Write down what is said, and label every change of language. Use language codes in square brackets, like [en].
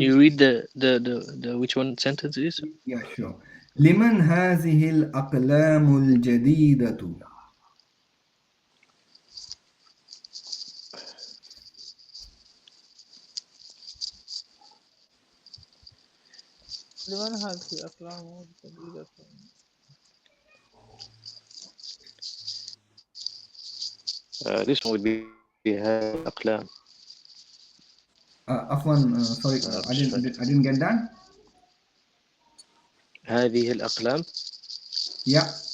[en] you read the which one sentence is? yeah, sure. [ar] لمن هذه الأقلام الجديدة؟ لمن هذه الأقلام الجديدة؟ [en] This one would be [ar] هذه الأقلام. [en] Afwan, sorry, I Just trying. didn't get that. [ar] هذه الأقلام. [en] Yeah.